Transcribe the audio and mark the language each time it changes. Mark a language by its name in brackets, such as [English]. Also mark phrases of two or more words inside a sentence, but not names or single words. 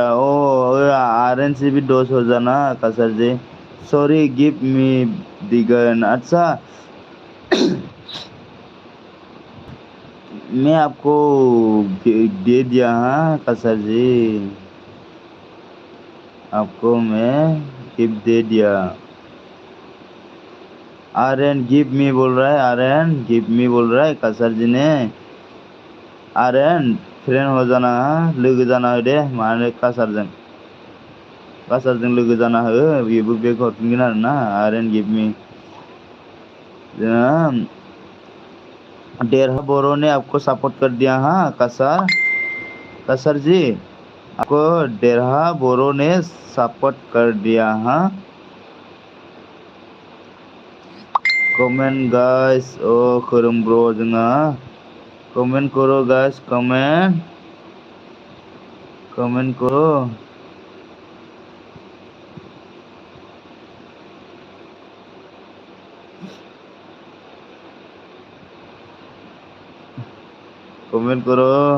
[Hindi] अ आर्यन से भी 10 हो जाना कसर जी। [English] sorry give me [Hindi] दिगन। अच्छा, मैं आपको दे दिया। हाँ कसर जी, आपको मैं गिफ्ट दे दिया। आर्यन [English] give me [Hindi] बोल रहा है, आर्यन [English] give me [Hindi] बोल रहा है कसर जी ने। [Bodo] आर्यन फ्रेन्ड जानाङा लोगो जाना हो दे मानो कासारजों लोगो जाना हो बेबो बेग हरफिनगोन आरोना आर्यन [English] give me [Hindi] डेरहा बोरो ने आपको सपोर्ट कर दिया हाँ कासर जी आपको डेरहा बोरो ने सपोर्ट कर दिया हाँ [English] comment guys [Hindi] खोरोम ब्रो जोंहा कमेंट करो गाइस कमेंट करो कमेंट करो